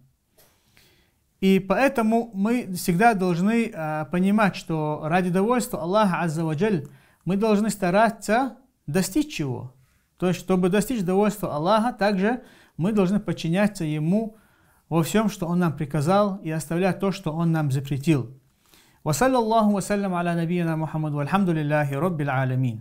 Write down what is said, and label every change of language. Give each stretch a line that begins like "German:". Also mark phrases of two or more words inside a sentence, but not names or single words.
Russian: И поэтому мы всегда должны понимать, что ради довольства Аллаха
Arabic: عز وجل
Russian: мы должны стараться достичь его. То есть, чтобы достичь довольства Аллаха, также мы должны подчиняться Ему во всем, что Он нам приказал, и оставлять то, что Он нам запретил.
Arabic: وصلى الله وسلم على نبينا محمد، والحمد لله رب العالمين.